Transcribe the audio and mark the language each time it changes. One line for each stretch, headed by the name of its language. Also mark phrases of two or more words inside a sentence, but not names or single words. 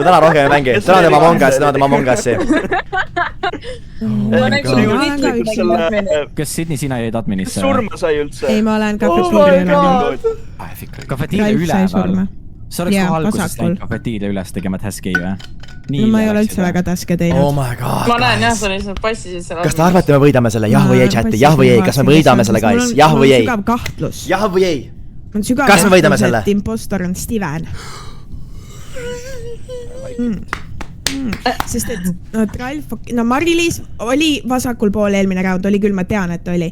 Estonian: Me täna rohkem ei mängi. Täna tema Mongassi. Kas Sidney, sina jäid adminisse? Surma sai üldse. Ei, ma olen kafetiiria Kafetiiria üleval. Sa oleks ka algusest läinud kafetiiria üles tegema task'i või? No ma ei ole üldse väga task'e teinud.
English: Oh my god.
Estonian: Ma näen jah, sa lihtsalt passisid selle. Kas te arvate, me võidame selle? Jah või ei chati? Jah või ei? Kas me võidame selle, guys? Jah või ei? Mul on sügav kahtlus. Jah või ei? Kas me võidame selle? Et impostor on Steven. Sest et Mari-Liis oli vasakul pool eelmine round, oli küll, ma tean, et oli.